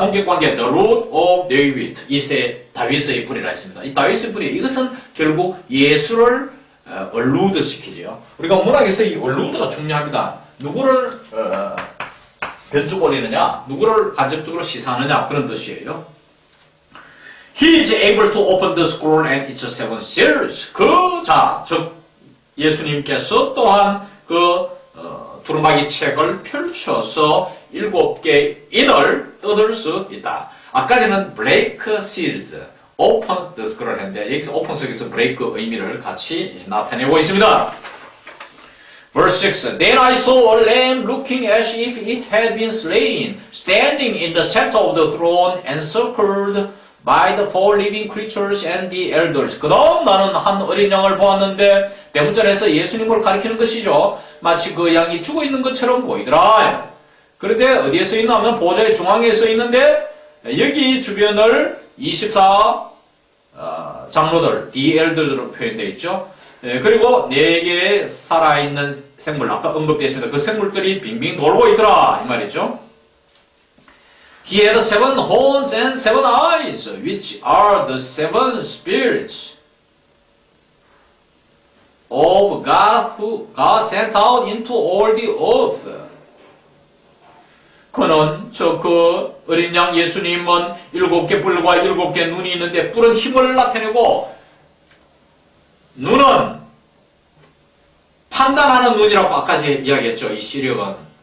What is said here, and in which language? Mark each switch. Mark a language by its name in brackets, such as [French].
[Korean] 동격관계 [English] the root of David, [Korean] 이세 다윗의 뿌리라 했습니다. 이 다윗의 뿌리, 이것은 결국 예수를 얼루드 시키죠. 우리가 문학에서 이 얼루드가 중요합니다. 누구를 변죽 올리느냐, 누구를 간접적으로 시사하느냐, 그런 뜻이에요. [English] He is able to open the scroll and its seven seals. [Korean] 그 자, 즉 예수님께서 또한 그 두루마기 책을 펼쳐서 7개 인을 뜯을 수 있다. 아까 전에는 [English] break seals, open the scroll [Korean] 했는데 여기서 open 속에서 break 의미를 같이 나타내고 있습니다. [English] Verse 6. Then I saw a lamb looking as if it had been slain, standing in the center of the throne, encircled by the four living creatures and the elders. [Korean] 그 다음 나는 한 어린 양을 보았는데 대문절에서 예수님을 가리키는 것이죠. 마치 그 양이 죽어 있는 것처럼 보이더라. 그런데 어디에 서 있나 하면 보좌의 중앙에 서 있는데 여기 주변을 24 장로들, the elders로 표현되어 있죠. 그리고 4개의 살아있는 생물, 아까 언급되어 있습니다. 그 생물들이 빙빙 돌고 있더라 이 말이죠. [English] He had 7 horns and 7 eyes, which are the 7 spirits of God who God sent out into all the earth. [Korean] 그는 그 어린 양 예수님은 7개 뿔과 7개 눈이 있는데 뿔은 힘을 나타내고 눈은 판단하는 눈이라고 아까 이야기했죠. 이 시력은.